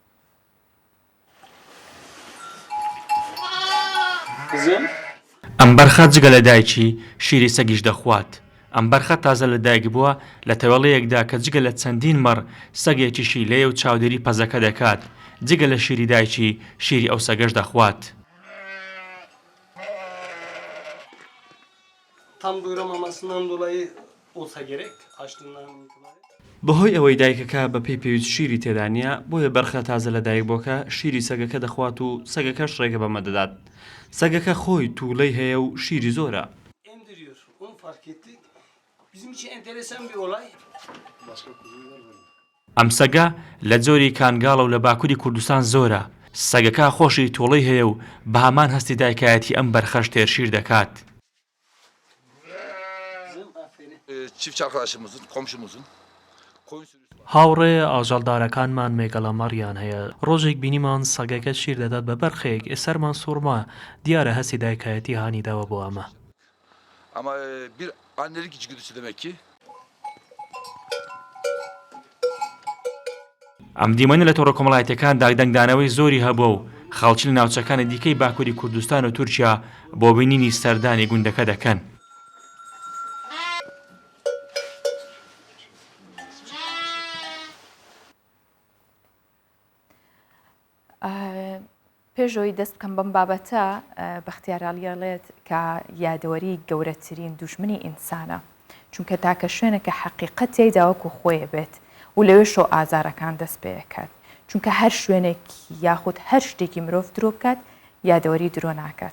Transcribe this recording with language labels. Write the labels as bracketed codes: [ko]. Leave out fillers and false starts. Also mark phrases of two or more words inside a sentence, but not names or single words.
[ckb] ئەم بەرخە جگە لە دایکی شیری سەگیش دەخوات. ئەم بەرخە تازە لە دایک بووە لە تەوەڵەیەکدا کە جگە لە چەندین مەڕ سەگێکیشی لێ و چاودێری پەزەکە دەکات. جگە لە شیری دایکی شیری ئەو سەگەش دەخوات. [tr] Tam doyuramamasından dolayı olsa gerek açlığından itibaren. [ckb] بەهۆی ئەوەی دایکەکە بە پێی پێویست شیری تێدا نیە، بۆیە بەرخە تازە لە دایک بۆکە شیری سەگەکە دەخوات و سەگەکەش ڕێگە بەمە دەدات. سەگەکە خۆی تووڵەی هەیە و شیری زۆرە. [tr] Emdiriyor. Onu fark ettik. Bizim için enteresan bir olay. [ckb] ئەم سەگە لە جۆری کانگاڵە و لە باکووری کوردستان زۆرە. سەگەکە خۆشی تووڵەی هەیە و بە هەمان هەستی دایکایەتی ئەم بەرخەش تێرشیر دەکات. [tr] Çiftçi arkadaşımızın, komşumuzun [ckb] هاوڕێ ئاژەڵدارەکانمان مێگەڵەمەڕیان هەیە. ڕۆژێک بینیمان سەگەکە شیر دەدات بە بەرخێک. ئێسەرمان سوورما دیارە هەستی دایکایەتی هانیداوە بۆ ئەمە. [tr] ama bir annelik içgüdüsü demek ki. [ckb] ئەم دیمەنە لە تۆڕە کۆمەڵایەتیەکان داگدەنگدانەوەی زۆری هەبووە و خەڵکی لە ناوچەکانی دیکەی باکووری کوردستان و تورکیا بۆ بینینی سەردانی گوندەکە دەکەن. پێشەوەی دەست بکەم بەم بابەتە بەختیاراڵیەڵێت کە یادەوەری گەورەترین دوژمنی ئینسانە، چونکە تاکە شوێنەکە حەقیقەت تێیدا وەکو خۆیە بێت و لەوێ شۆ ئازارەکان دەست پێکات، چونکە هەر شوێنێکی یاخود هەر شتێکی مرۆڤ درۆ بکات یادەوەری درۆ ناکات.